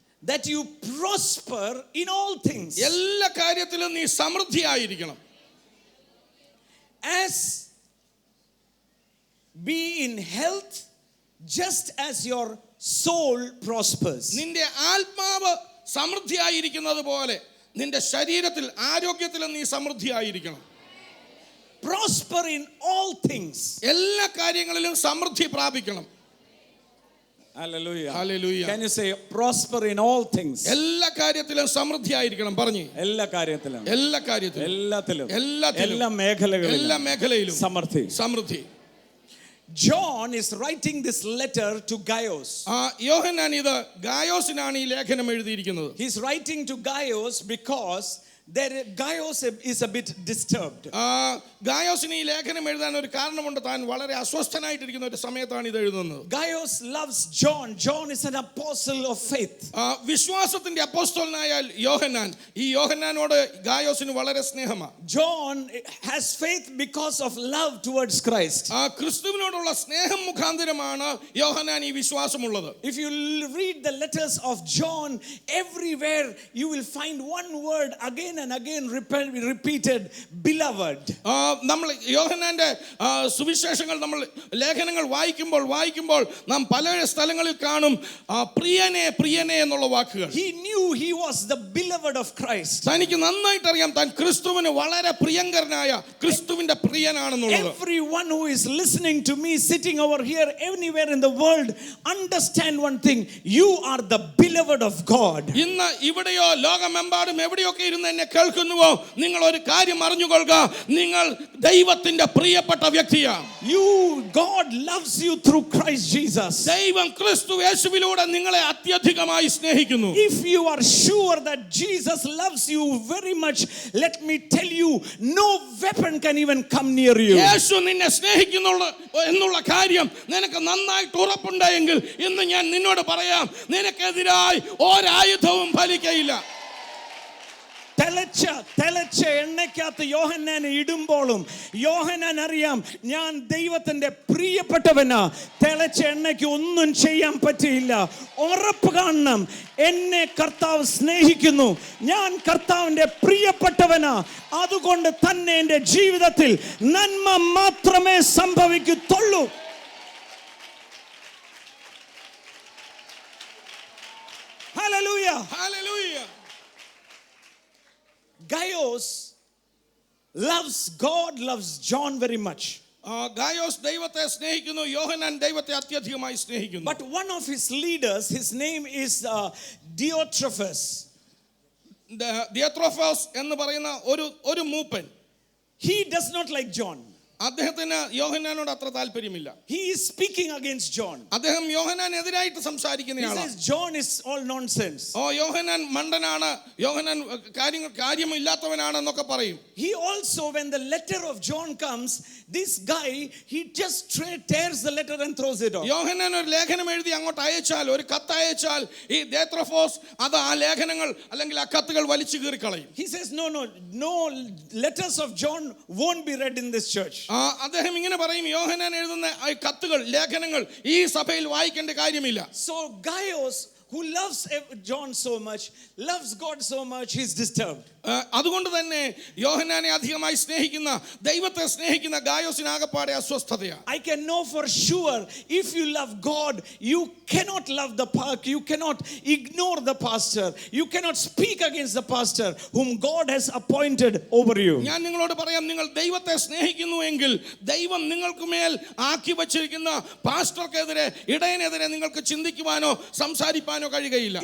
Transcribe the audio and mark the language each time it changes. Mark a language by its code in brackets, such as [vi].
[en] That you prosper in all things. [ml] എല്ലാ കാര്യത്തിലും നീ സമൃദ്ധിയായിരിക്കണം. [en] As be in health just as your soul prospers. [ml] നിന്റെ ആത്മാവ് സമൃദ്ധിയായിരിക്കുന്നത് പോലെ നിന്റെ ശരീരത്തിൽ ആരോഗ്യത്തിലും നീ സമൃദ്ധിയായിരിക്കണം. [en] Prosper in all things. [ml] എല്ലാ കാര്യങ്ങളിലും സമൃദ്ധി പ്രാപിക്കണം. [en] Hallelujah. Hallelujah. Can you say prosper in all things? [ml] എല്ലാ കാര്യത്തിലും സമൃദ്ധിയായിരിക്കണം. പറഞ്ഞു. എല്ലാ കാര്യത്തിലും. എല്ലാത്തിലും. എല്ലാ മേഖലകളിലും സമൃദ്ധി. [en] John is writing this letter to Gaius. [ml] യോഹന്നാൻ ഇത് ഗായോസിനാണ് ഈ ലേഖനം എഴുതിയിരിക്കുന്നത്. [en] He is writing to Gaius because Gaius is a bit disturbed. [ml] ഗായോസിന് ഈ ലേഖനം എഴുതാൻ ഒരു കാരണമുണ്ട്. താൻ വളരെ അസ്വസ്ഥനായിട്ടിരിക്കുന്ന ഒരു സമയത്താണ് ഇത് എഴുതുന്നത്. [en] Gaius loves John. John is an apostle of faith. [ml] വിശ്വാസത്തിന്റെ അപ്പോസ്തലനായ യോഹന്നാൻ, ഈ യോഹന്നാനോട് ഗായോസിന് വളരെ സ്നേഹമാണ്. [en] John has faith because of love towards Christ. [ml] ക്രിസ്തുവിനോടുള്ള സ്നേഹം മുഖാന്തരമാണ് യോഹന്നാൻ ഈ വിശ്വാസമുള്ളത്. [en] If you read the letters of John, everywhere you will find one word again and again repeated, beloved. [ml] നമ്മൾ യോഹന്നാന്റെ സുവിശേഷങ്ങൾ, നമ്മൾ ലേഖനങ്ങൾ വായിക്കുമ്പോൾ നാം പല സ്ഥലങ്ങളിൽ കാണും പ്രിയനെ എന്നുള്ള വാക്കുകൾ. [en] He knew he was the beloved of Christ. [ml] തനിക്ക് നന്നായിട്ട് അറിയാം താൻ ക്രിസ്തുവിന് വളരെ പ്രിയങ്കരനായ ക്രിസ്തുവിന്റെ പ്രിയനാണെന്നുള്ളത്. [en] Everyone who is listening to me sitting over here anywhere in the world, understand one thing, you are the beloved of God. [ml] ഇന്ന് ഇവിടെയോ ലോകമെമ്പാടും എവിടെയൊക്കെ ഇരുന്ന് എന്നെ കേൾക്കുന്നുവോ, നിങ്ങൾ ഒരു കാര്യം അറിഞ്ഞുകൊള്ളുക, നിങ്ങൾ ദൈവത്തിന്റെ പ്രിയപ്പെട്ട വ്യക്തിയാണ്. [en] God loves you through Christ Jesus. [ml] ദൈവം ക്രിസ്തു യേശുവിലൂടെ നിങ്ങളെ അത്യധികമായി സ്നേഹിക്കുന്നു. [en] If you are sure that Jesus loves you very much, let me tell you, no weapon can even come near you. [ml] യേശു നിന്നെ സ്നേഹിക്കുന്നു എന്നുള്ള കാര്യം നിനക്ക് നന്നായിട്ട് ഉറപ്പുണ്ടെങ്കിൽ ഇന്ന് ഞാൻ നിന്നോട് പറയാം, നിനക്കെതിരായി ഒരായുധവും ഫലിക്കയില്ല. തെളച്ച എണ്ണയ്ക്കകത്ത് യോഹന്നാനെ ഇടുമ്പോഴും യോഹന്നാൻ അറിയാം, ഞാൻ ദൈവത്തിന്റെ പ്രിയപ്പെട്ടവനാ, തെളച്ച എണ്ണയ്ക്ക് ഒന്നും ചെയ്യാൻ പറ്റില്ല. ഉറപ്പ് കാണണം, എന്നെ കർത്താവ് സ്നേഹിക്കുന്നു, ഞാൻ കർത്താവിന്റെ പ്രിയപ്പെട്ടവനാ, അതുകൊണ്ട് തന്നെ എൻ്റെ ജീവിതത്തിൽ നന്മ മാത്രമേ സംഭവിക്കത്തുള്ളൂ. [en] Hallelujah. Hallelujah. Gaius loves God, loves John very much. [ml] Gayos ദൈവത്തെ സ്നേഹിക്കുന്നു, യോഹന്നാൻ ദൈവത്തെ അത്യധികമായി സ്നേഹിക്കുന്നു. [en] But one of his leaders, his name is Diotrephes. [ml] ദിയോത്രോഫോസ് എന്ന് പറയുന്ന ഒരു മൂപ്പൻ, [en] He does not like John. [ml] അദ്ദേഹത്തിന് യോഹന്നാനോട് അത്ര താല്പര്യമില്ല. [en] He is speaking against John. [ml] അദ്ദേഹം യോഹന്നാനെതിരായിട്ട് [en] He [ml] സംസാരിക്കുന്നയാളാണ്. [en] says John is all nonsense. [ml] യോഹന്നാൻ മണ്ടനാണ്, യോഹന്നാൻ കാര്യമില്ലാത്തവനാണെന്നൊക്കെ പറയും. [en] He also, when the letter of John comes, this guy, he just tears the letter and throws it off. [ml] യോഹന്നാൻ ഒരു ലേഖനം എഴുതി അങ്ങോട്ട് അയച്ചാൽ, ഒരു കത്ത് അയച്ചാൽ, ഈ ദിയോത്രോഫോസ് അത് ആ ലേഖനങ്ങൾ അല്ലെങ്കിൽ ആ കത്തുകൾ വലിച്ചു കീറിക്കളയും. [en] He says no letters of John won't be read in this church. [ml] അദ്ദേഹം ഇങ്ങനെ പറയും, യോഹന്നാൻ എഴുതുന്ന കത്തുകൾ, ലേഖനങ്ങൾ ഈ സഭയിൽ വായിക്കേണ്ട കാര്യമില്ല. [en] So Gaius, who loves John so much, loves God so much, he's disturbed. [ml] അതുകൊണ്ട് തന്നെ യോഹന്നാനെ അധികമായി സ്നേഹിക്കുന്ന, ദൈവത്തെ സ്നേഹിക്കുന്ന ഗായോസിനാകപ്പാടെ അസ്വസ്ഥതയാണ്. [en] I can know for sure, if you love God, you cannot love the park, you cannot ignore the pastor, you cannot speak against the pastor whom God has appointed over you. [ml] ഞാൻ നിങ്ങളോട് പറയാം, നിങ്ങൾ ദൈവത്തെ സ്നേഹിക്കുന്നുവെങ്കിൽ ദൈവം നിങ്ങൾക്ക് മേൽ ആക്കി വച്ചിരിക്കുന്ന പാസ്റ്റർക്കെതിരെ, ഇടയനെതിരെ നിങ്ങൾക്ക് ചിന്തിക്കുവാനോ സംസാരിക്കാനോ കഴിയുകയില്ല.